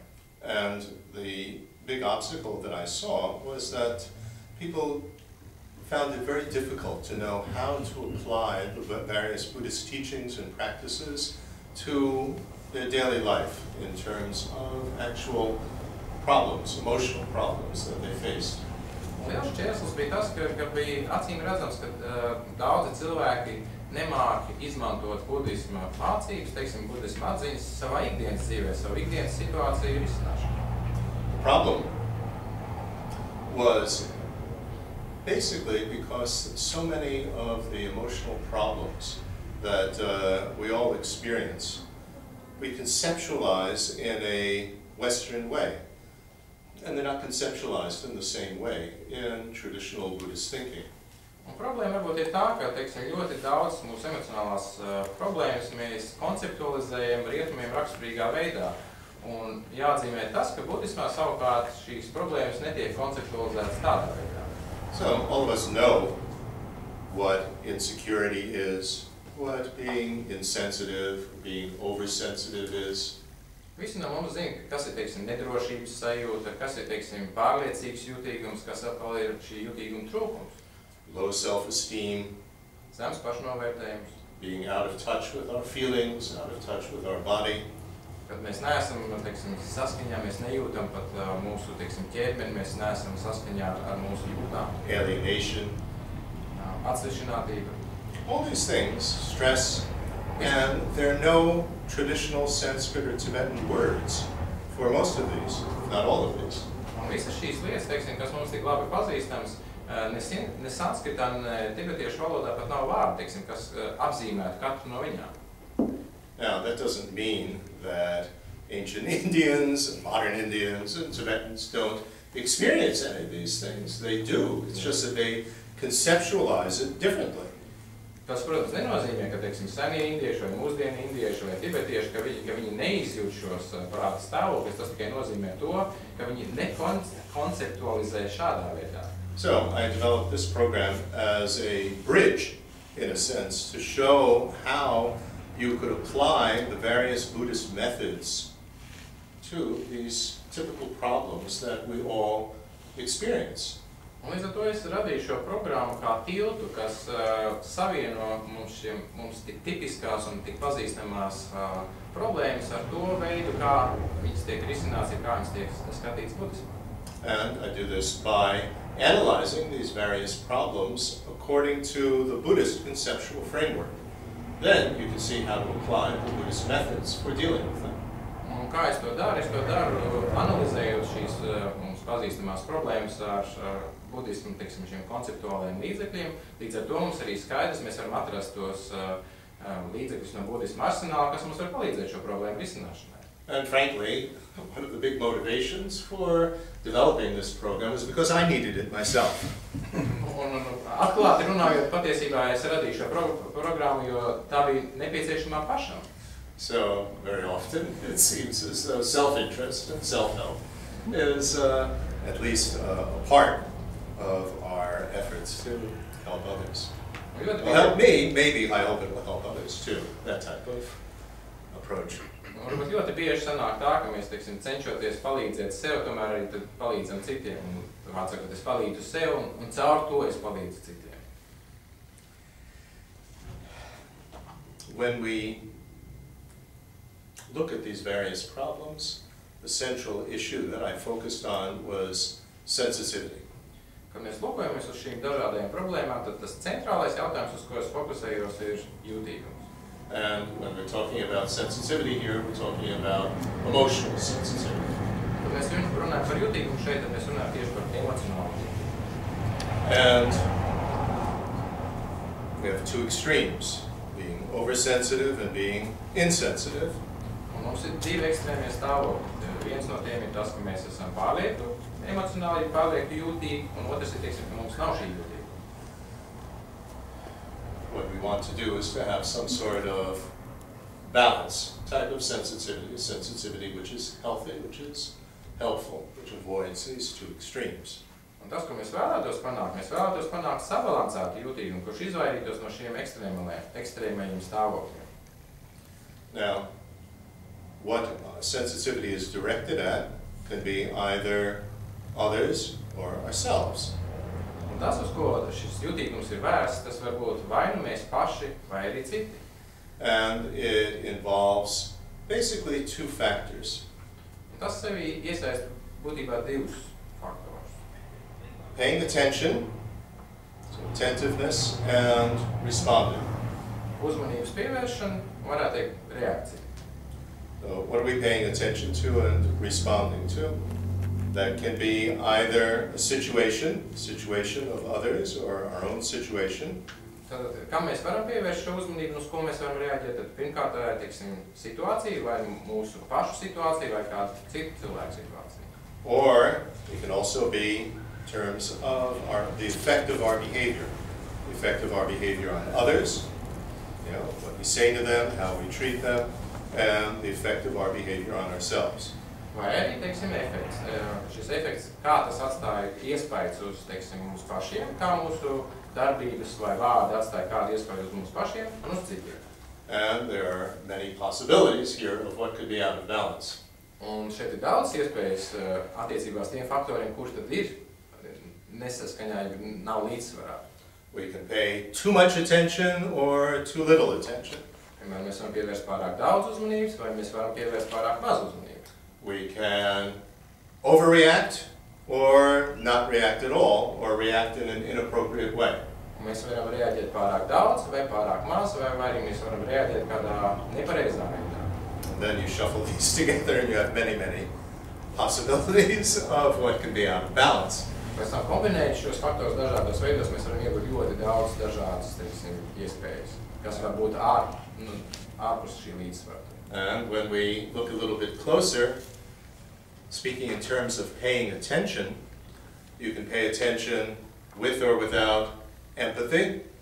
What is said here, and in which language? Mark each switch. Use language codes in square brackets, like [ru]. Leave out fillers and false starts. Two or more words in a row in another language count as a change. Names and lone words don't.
[en] And the big obstacle that I saw was that people found it very difficult to know how to apply the various Buddhist teachings and practices to their daily life in terms of actual problems, emotional problems that they faced. [lv] Liels šķērslis bija tas, ka bija acīm redzams, ka daudzi cilvēki nemāki izmantot budisma mācības, teiksim, budisma atziņas savā ikdienas dzīvē, savu ikdienas situāciju risināšanā. [en] The problem was basically because so many of the emotional problems that we all experience, we conceptualize in a Western way. And they're not conceptualized in the same way in traditional Buddhist thinking. [lv] Un problēma varbūt ir tā, ka, teiksim, ļoti daudz mūsu emocionālās problēmas mēs konceptualizējam rietumiem raksturīgā veidā. Un jāatzīmē tas, ka budismā savukārt šīs problēmas netiek konceptualizētas tādā veidā. [en] So all of us know what insecurity is, what being insensitive, being oversensitive is. [lv] Visi no mums zina, kas ir, teiksim, nedrošības sajūta, kas ir, teiksim, pārliecīgs jutīgums, kas atkal ir šī jutīguma trūkums. [en] Low self-esteem. [lv] Zems pašnovērtējums. [en] Being out of touch with our feelings, out of touch with our body. [lv] Kad mēs neesam, teiksim, saskaņā, mēs nejūtam pat mūsu, teiksim, ķermeni, mēs neesam saskaņā ar mūsu jūtām. [en] Alienation. [lv] Atsevišķinātība. [en] All these things, stress, and there are no traditional Sanskrit or Tibetan words for most of these, not all of these. [lv] Un visas šīs lietas, teiksim, kas mums tik labi pazīstams, ne sanskritā, ne tibetiešu valodā pat nav vārdi, teiksim, kas apzīmētu katru no viņām. [en] Now, that doesn't mean that ancient Indians, and modern Indians, and Tibetans don't experience any of these things. They do. It's just that they conceptualize it differently. [lv] Tas, protams, nenozīmē, ka, teiksim, senie indieši vai mūsdienu indieši vai tibetieši, ka viņi neizjūt šos prāta stāvokļus, tas tikai nozīmē to, ka viņi nekonceptualizē šādā veidā. [en] So, I developed this program as a bridge, in a sense, to show how you could apply the various Buddhist methods to these typical problems that we all experience. [lv] Un līdz ar to es radīju šo programmu kā tiltu, kas savieno mums tik tipiskās un tik pazīstamās problēmas ar to veidu, kā viņas tiek risināts, ja kā viņas tiek skatīts budismā. [en] And I do this by analyzing these various problems according to the Buddhist conceptual framework. Then you can see how to apply the Buddhist methods for dealing with them. [lv] Un kā es to daru? Es to daru analizējot šīs mums pazīstamās problēmas ar budismu, teiksim, šiem konceptuālajiem līdzekļiem. Līdz ar to mums arī skaidrs, mēs varam atrast tos līdzekļus no budisma arsenāla, kas mums var palīdzēt šo problēmu risināšanai. [en] And frankly, one of the big motivations for developing this program is because I needed it myself. [lv] Un atklāti runājot, patiesībā es radīju šo programmu, jo tā bija nepieciešamā pašam. [en] So very often it seems as though self-interest and self-help is at least a part of our efforts to help others. It will help me, maybe I hope it will help others too, that type of approach. [lv] Varbūt ļoti bieži sanāk tā, ka mēs, teiksim, cenšoties palīdzēt sev, tomēr arī tad palīdzam citiem. Un vārds sakot, es palīdzu sev un caur to es palīdzu citiem. [en] When we look at these various problems, the central issue that I focused on was sensitivity. [lv] Kad mēs lūkojamies uz šīm dažādajām problēmām, tad tas centrālais jautājums, uz ko es fokusējos, ir jūtīgums. [en] And when we're talking about sensitivity here, we're talking about emotional sensitivity. [lv] Kad mēs runājam par jūtīgumu šeit, tad mēs runājam tieši par emocionālu jūtīgumu. [en] And we have two extremes, being oversensitive and being insensitive. [lv] Un mums ir divi ekstrēmie stāvokļi. Viens no tiem ir tas, ka mēs esam pārlieku emocionāli, pārlieku jūtīgi, un otrs ir, teiksim, ka mums nav šī jūtība. [en] What we want to do is to have some sort of balance type of sensitivity which is healthy, which is helpful, which avoids these two extremes. [lv] Un tas, ko mēs vēlētos panākt sabalansētu jūtīgumu, kurš izvairītos no šiem ekstrēmajiem stāvokļiem. [en] Now, what sensitivity is directed at can be either others or ourselves. [lv] Un tas, uz ko šis jūtīgums ir vērsts, tas var būt vai nu mēs paši, vai arī citi. [en] And it involves basically two factors. [lv] Un tas sevi iesaist būtībā divus faktorus. [en] Paying attention, so attentiveness, and responding. [lv] Uzmanības pievēršana, varētu teikt, reakcija. [en] So what are we paying attention to and responding to? That can be either a situation of others or our own situation. [lv] Tātad, kam mēs varam pievērst šo uzmanību, uz ko mēs varam reaģēt, tad pirmkārt tā ir, teiksim, situācija, vai mūsu pašu situācija, vai kāda cita cilvēka situācija. [en] Or it can also be in terms of the effect of our behavior. The effect of our behavior on others, you know, what we say to them, how we treat them, and the effect of our behavior on ourselves. [lv] Vai arī, teiksim, efekts. Šis efekts, kā tas atstāja iespējas uz, teiksim, mums pašiem, kā mūsu darbības vai vārdi atstāja kādu iespēju uz mums pašiem un uz citiem. [en] And there are many possibilities here of what could be out of balance. [lv] Un šeit ir daudz iespējas attiecībās tiem faktoriem, kurš tad ir nesaskaņā, nav līdzsvarā. [en] We can pay too much attention or too little attention. [lv] Piemēram, mēs varam pievērst pārāk daudz uzmanības, vai mēs varam pievērst pārāk maz uzmanības. [en] We can overreact or not react at all, or react in an inappropriate way. [lv] Mēs varam reaģēt pārāk daudz, vai pārāk maz, vai arī mēs varam reaģēt kādā nepareizā veidā. [en] And then you shuffle these together and you have many, many possibilities of what can be out of balance. [lv] Pēc tam kombinējot šos faktorus dažādos veidos, mēs varam iegūt ļoti daudz dažādas, teiksim, iespējas, kas var būt ārpus šī līdzsvara. [en] And when we look a little bit closer, speaking in terms of paying attention, you can pay attention with or without empathy.